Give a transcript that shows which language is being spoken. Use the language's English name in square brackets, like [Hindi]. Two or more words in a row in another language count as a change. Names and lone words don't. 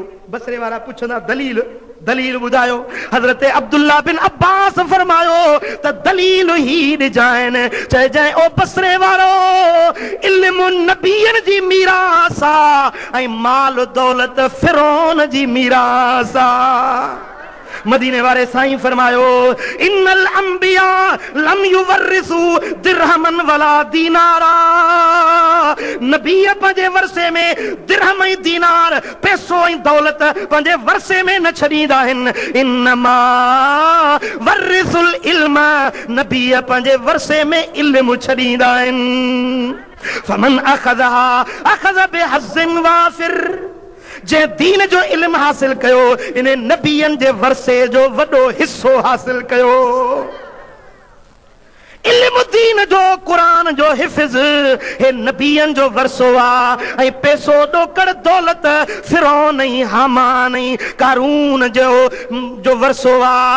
[Sindhi] बसरे वारा पुछंदा दलील ॿुधायो। हज़रत अब्दुल्ला बिन अब्बास फरमायो त दलील ही ॾिजाइनि। चइजांइ ओ बसरे वारो, इल्म नबीअनि जी मीरास आ ऐं माल दौलत फिरौन जी मीरास आ। मदीने वारे साईं फरमायो [Arabic] إن الأنبياء لم يورثوا درهما ولا دينارا. [Sindhi] नबी पंहिंजे वरसे में दिरहम ऐं दीनार, पैसो ऐं दौलत पंहिंजे वरसे में न छॾींदा आहिनि। [Arabic] إنما ورثوا العلم, [Sindhi] नबी पंहिंजे वरसे में इल्म छॾींदा आहिनि। [Arabic] فمن أخذها أخذ بحظ وافر. [Sindhi] जे दीन जो इल्म हासिल कयो, इन नबियनि जे वरसे जो वॾो हिस्सो हासिल कयो। इल्म दीन जो कुरान जो हिफ़्ज़ हे नबियन जो वरसो आ ऐं पैसो ॾोकड़ दौलत फिरौन ऐं हामान ऐं कारून जो वरसो आ।